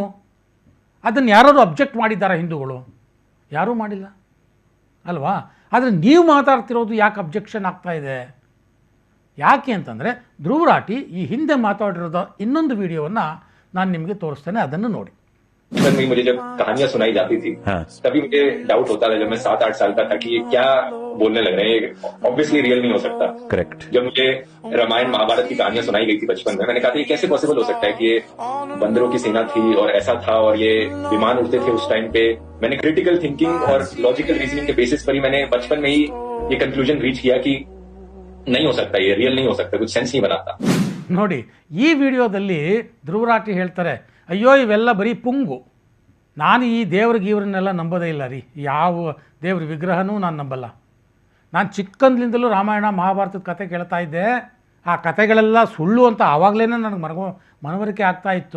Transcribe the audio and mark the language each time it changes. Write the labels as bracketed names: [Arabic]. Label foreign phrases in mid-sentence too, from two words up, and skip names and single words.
[Kannada] ಅದನ್ನು ಯಾರಾದರೂ ಅಬ್ಜೆಕ್ಟ್ ಮಾಡಿದ್ದಾರೆ ಹಿಂದೂಗಳು? ಯಾರೂ ಮಾಡಿಲ್ಲ ಅಲ್ವಾ. ಆದರೆ ನೀವು ಮಾತಾಡ್ತಿರೋದು ಯಾಕೆ ಅಬ್ಜೆಕ್ಷನ್ ಆಗ್ತಾ ಇದೆ? ಯಾಕೆ ಅಂತಂದರೆ ಧ್ರುವರಾಟಿ ಈ ಹಿಂದೆ ಮಾತಾಡಿರೋದ ಇನ್ನೊಂದು ವಿಡಿಯೋವನ್ನು ನಾನು ನಿಮಗೆ ತೋರಿಸ್ತೇನೆ, ಅದನ್ನು ನೋಡಿ. [Hindi] बचपन में मुझे जब कहानियां सुनाई जाती थी तभी मुझे डाउट होता था, जब मैं 7-8 साल का था, कि ये क्या बोलने लग रहे हैं, ये [English] obviously real [Hindi] नहीं हो सकता। करेक्ट। जब मुझे रामायण महाभारत की कहानियां सुनाई गई थी बचपन में, मैंने कहा था ये कैसे पॉसिबल हो सकता है कि ये बंदरों की सेना थी और ऐसा था और ये विमान उड़ते थे उस टाइम पे। मैंने [English] critical thinking [Hindi] और [English] logical reasoning [Hindi] के बेसिस पर ही मैंने बचपन में ही ये [English] conclusion reach [Hindi] किया कि नहीं हो सकता, ये रियल नहीं हो सकता, कुछ सेंस नहीं बनाता। [Kannada] ನೋಡಿ, ಈ ವಿಡಿಯೋದಲ್ಲಿ ಧ್ರುವರಾಟಿ ಹೇಳ್ತಾರೆ, ಅಯ್ಯೋ ಇವೆಲ್ಲ ಬರೀ ಪುಂಗು, ನಾನು ಈ ದೇವ್ರಿಗೀವ್ರನ್ನೆಲ್ಲ ನಂಬೋದೇ ಇಲ್ಲ ರೀ, ಯಾವ ದೇವ್ರ ವಿಗ್ರಹನೂ ನಾನು ನಂಬಲ್ಲ. ನಾನು ಚಿಕ್ಕಂದ್ಲಿಂದಲೂ ರಾಮಾಯಣ ಮಹಾಭಾರತದ ಕತೆ ಕೇಳ್ತಾ ಇದ್ದೆ, ಆ ಕತೆಗಳೆಲ್ಲ ಸುಳ್ಳು ಅಂತ ಆವಾಗಲೇ ನನಗೆ ಮನವರಿಕೆ ಆಗ್ತಾಯಿತ್ತು.